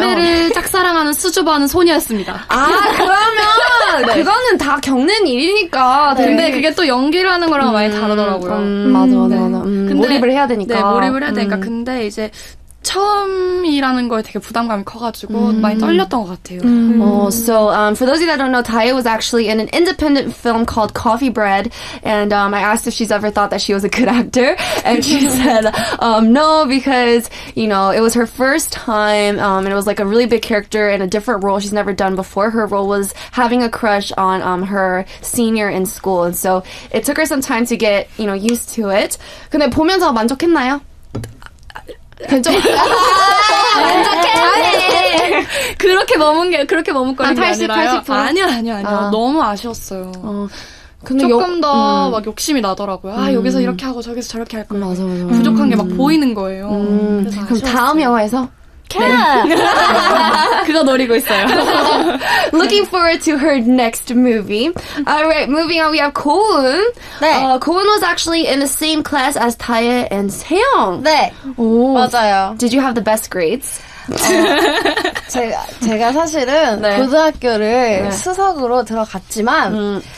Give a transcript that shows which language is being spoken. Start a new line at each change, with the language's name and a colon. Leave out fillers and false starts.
Korean: 선배를 짝사랑하는 수줍어하는 소녀였습니다. 그러면 그거는 다 겪는 일이니까. 근데 그게 또 연기를 하는 거랑 많이 다르더라고요. 맞아. 근데- 몰입을 해야 되니까. 네, 몰입을 해야 되니까. 근데 이제 처음이라는 거에 되게 부담감이 커가지고 많이 떨렸던 것 같아요.
English: So for those of you that don't know, Tae was actually in an independent film called Coffee Bread, and I asked if she's ever thought that she was a good actor, and she said no, because it was her first time, and it was like a really big character in a different role she's never done before. Her role was having a crush on her senior in school, and so it took her some time to get used to it.
Korean: 근데 보면서 만족했나요? 만족해. 그렇게 머뭇거리는 게 80, 아니라요. 80%? 아니요. 너무 아쉬웠어요. 근데 조금 더 막 욕심이 나더라고요. 여기서 이렇게 하고 저기서 저렇게 할 거예요. 맞아. 부족한 게 막 보이는 거예요. 그래서 그럼 다음 영화에서 그거 노리고 있어요.
English: Looking forward to her next movie. All right, moving on, we have Koun.
Korean: 네.
English: Koun was actually in the same class as Tae and Seong.
Korean: 네, 오. 맞아요.
English: Did you have the best grades?
Korean: 제가 사실은 네. 고등학교를 수석으로 들어갔지만